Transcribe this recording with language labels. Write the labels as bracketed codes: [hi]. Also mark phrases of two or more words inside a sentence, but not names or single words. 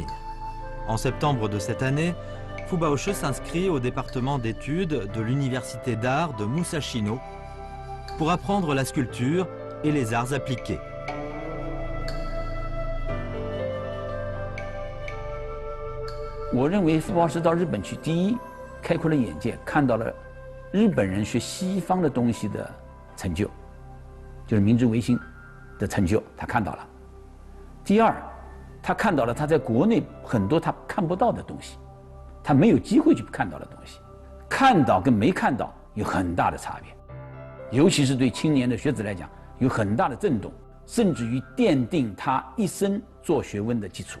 [fr] En septembre de cette année, Fu Baoche s'inscrit au département d'études de l'université d'art de Musashino pour apprendre la sculpture et les arts appliqués. Je pense que [zh] Fu Baoche 到日本去，第一，开阔了眼界，看到了日本人学西方的东西的成就，就是明治维新的成就，他看到了。第二，他看到了他在国内很多他看不到的东西，他没有机会去看到的东西，看到跟没看到有很大的差别，尤其是对青年的学子来讲有很大的震动，甚至于奠定他一生做学问的基础。